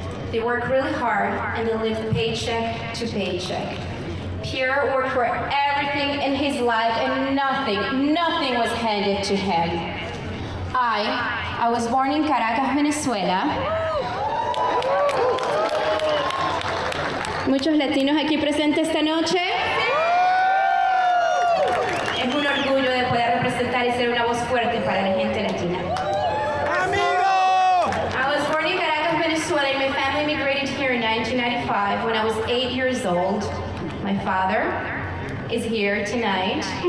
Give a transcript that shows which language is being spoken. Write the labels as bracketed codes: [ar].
[en] They work really hard and they live paycheck to paycheck. Pierre worked for everything in his life and nothing was handed to him. I was born in Caracas, Venezuela. [es] Muchos latinos aquí presentes esta noche. Es un orgullo de poder representar y ser una voz fuerte para la gente latina. [en] I was born in Caracas, Venezuela, and my family immigrated here in 1995 when I was 8 years old. My father is here tonight.